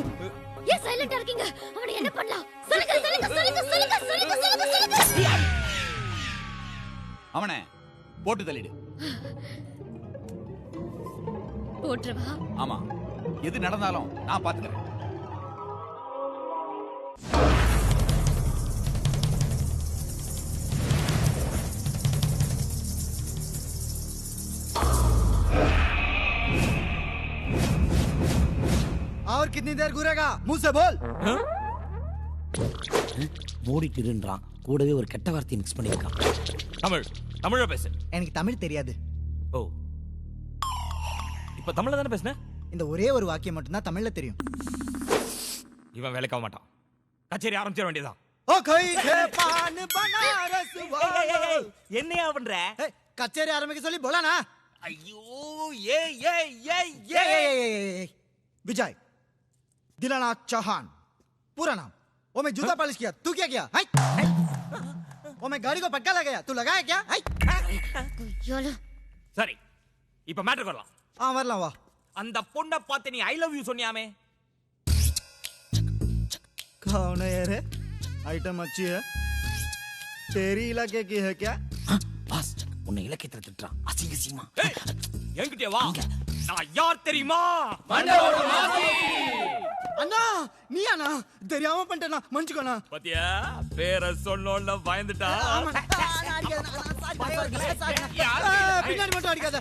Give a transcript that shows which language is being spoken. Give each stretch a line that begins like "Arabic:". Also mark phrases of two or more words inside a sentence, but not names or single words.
Tamil: ஏன் சைலண்டா இருக்கீங்க? அவனை என்ன பண்ணலாம்? சொல்லுங்க சொல்லுங்க சொல்லுங்க சொல்லுங்க சொல்லுங்க சொல்லுங்க சொல்லுங்க. அவனை போட்டு தள்ளிடு. போட்டுறவா? ஆமா, எது நடந்தாலும் நான் பாத்துக்கிறேன்.
Hindi: और कितनी देर घूरेगा? मुंह से बोल.
Tamil: மூடிட்டு இருன்றான். கூடவே ஒரு கெட்ட வார்த்தை மிக்ஸ் பண்ணிருக்கான். தமிழ பேசு. எனக்கு தமிழ் தெரியாது. ஓ, இப்ப தமிழ்ல தானே பேசுன? இந்த ஒரே ஒரு வாக்கியம் மட்டும் தான் தமிழ்ல தெரியும். இவன் வேலைக்காக மாட்டான். கச்சேரி ஆரம்பிச்சிட வேண்டியதான்.
Hindi: ओ कोई के पान बनारस वाला.
Tamil: என்னையா பண்ற? கச்சேரி ஆரம்ப சொல்லி
Hindi: बोला ना.
Tamil: ஐயோ, ஏய்
Hindi: विजय दिलानाथ चौहान पूरा नाम. वो मैं जूता पॉलिश किया, तू क्या किया? वो मैं गाड़ी को पटका लगाया, तू लगाया क्या?
Tamil: யோல சரி, இப்ப மேட்டருக்கு வரலாம். வரலாம் வா. அந்த பொண்ணை பார்த்து நீ
English: I love you
Tamil: சொன்னியாமே,
Hindi: कौन है रे? आइटम अच्छी है. तेरी इलाके की है क्या?
Tamil: பாஸ், உன்னை இலக்கியத்துல திட்டுறான். அசிங்கசியமா. என்கிட்ட வா. நான் யார் தெரியுமா? அண்ணா நீ அண்ணா தெரியாம பண்ணிட்டேனா, மன்னிச்சுக்கோண்ணா. பாத்தியா, பேரை சொன்னோன்னு பயந்துட்டா. பின்னாடி மட்டும் அடிக்காத.